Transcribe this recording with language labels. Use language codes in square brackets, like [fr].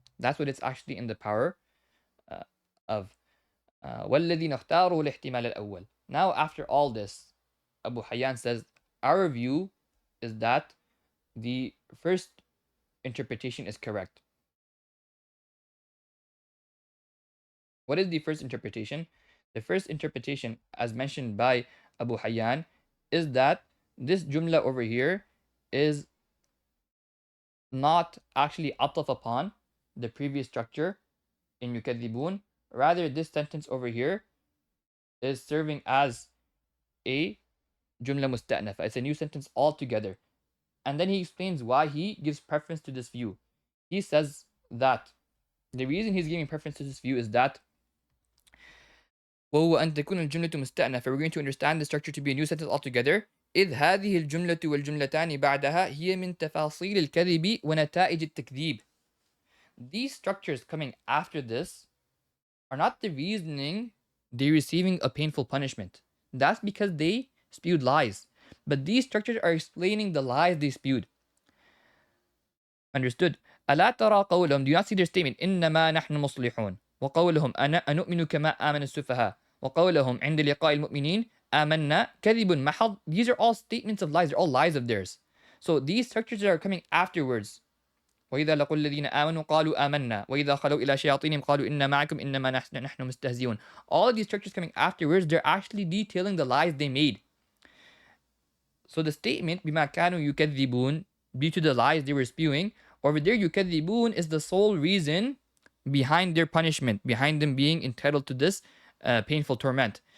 [en] That's what it's actually in the power of. [ar] والذي نختاره الاحتمال الأول. [en] Now after all this, Abu Hayyan says our view is that the first interpretation is correct. What is the first interpretation? The first interpretation, as mentioned by Abu Hayyan, is that this jumla over here is not actually ataf upon the previous structure in yukadhibun. Rather, this sentence over here is serving as a jumla musta'nafa. It's a new sentence altogether. And then he explains why he gives preference to this view. He says that the reason he's giving preference to this view is that [ar] وهو أن تكون الجملة مستأنفة. [en] We're going to understand the structure to be a new sentence altogether. [ar] إذ هذه الجملة والجملتان بعدها هي من تفاصيل الكذب ونتائج التكذيب. [en] These structures coming after this are not the reasoning they're receiving a painful punishment. That's because they spewed lies. But these structures are explaining the lies they spewed. Understood? [ar] ألا ترى قولهم, [en] do you not see their statement [ar] إنما نحن مصلحون وقولهم أنؤمن كما آمن السفهاء وقولهم عند لقاء المؤمنين آمنا كذب محض. [en] These are all statements of lies. They're all lies of theirs. So these structures that are coming afterwards, [ar] وإذا لقوا الذين آمنوا قالوا آمنا وإذا خلوا إلى شياطينهم قالوا إنا معكم إنما نحن مستهزئون. [en] All of these structures coming afterwards, they're actually detailing the lies they made. So the statement [ar] بما كانوا يكذبون, [en] due to the lies they were spewing, over there يكذبون is the sole reason behind their punishment, behind them being entitled to this painful torment.